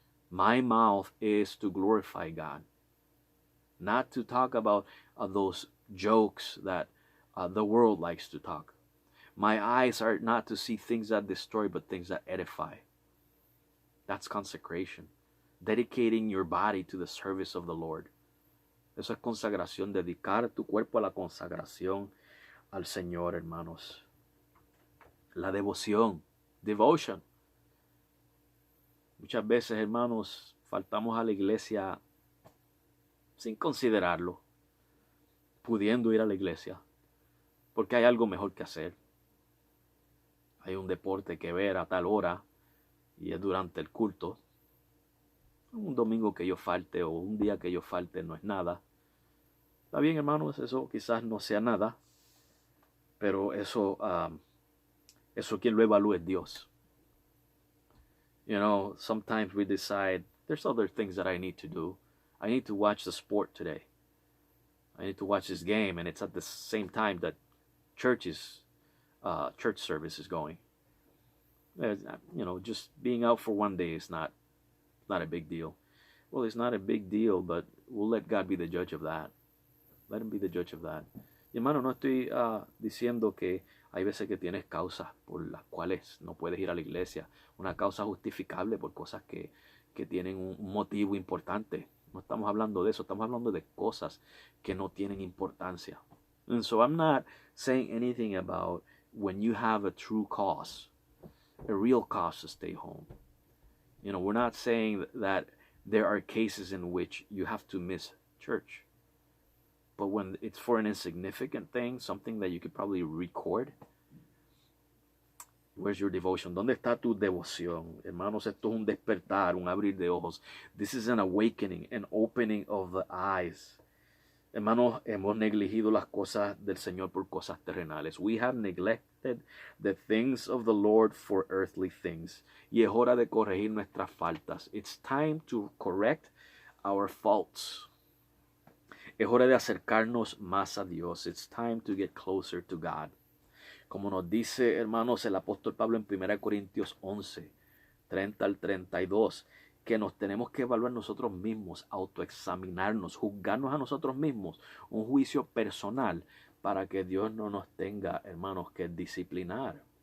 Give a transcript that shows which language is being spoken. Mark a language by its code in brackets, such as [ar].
[en] My mouth is to glorify God, not to talk about those jokes that the world likes to talk. My eyes are not to see things that destroy, but things that edify. That's consecration. Dedicating your body to the service of the Lord. [es] Eso es consagración, dedicar tu cuerpo a la consagración al Señor, hermanos. La devoción, devotion. Muchas veces, hermanos, faltamos a la iglesia sin considerarlo, pudiendo ir a la iglesia, porque hay algo mejor que hacer. Hay un deporte que ver a tal hora y es durante el culto. Un domingo que yo falte o un día que yo falte no es nada. Está bien, hermanos, eso quizás no sea nada, pero eso quien lo evalúa es Dios. [en] You know, sometimes we decide there's other things that I need to do. I need to watch the sport today. I need to watch this game, and it's at the same time that church service is going. You know, just being out for one day is not a big deal. Well, it's not a big deal, but we'll let God be the judge of that. Let him be the judge of that. [es] Y hermano, no estoy diciendo que hay veces que tienes causas por las cuales no puedes ir a la iglesia. Una causa justificable por cosas que tienen un motivo importante. No estamos hablando de eso. Estamos hablando de cosas que no tienen importancia. [en] And so I'm not saying anything about when you have a true cause, a real cause to stay home. You know, we're not saying that there are cases in which you have to miss church. But when it's for an insignificant thing, something that you could probably record, where's your devotion? [es] ¿Dónde está tu devoción? Hermanos, esto es un despertar, un abrir de ojos. [en] This is an awakening, an opening of the eyes. [es] Hermanos, hemos negligido las cosas del Señor por cosas terrenales. [en] We have neglected the things of the Lord for earthly things. [es] Y es hora de corregir nuestras faltas. [en] It's time to correct our faults. [es] Es hora de acercarnos más a Dios. [en] It's time to get closer to God. [es] Como nos dice, hermanos, el apóstol Pablo en 1 Corintios 11, 30 al 32, que nos tenemos que evaluar nosotros mismos, autoexaminarnos, juzgarnos a nosotros mismos, un juicio personal para que Dios no nos tenga, hermanos, que disciplinar.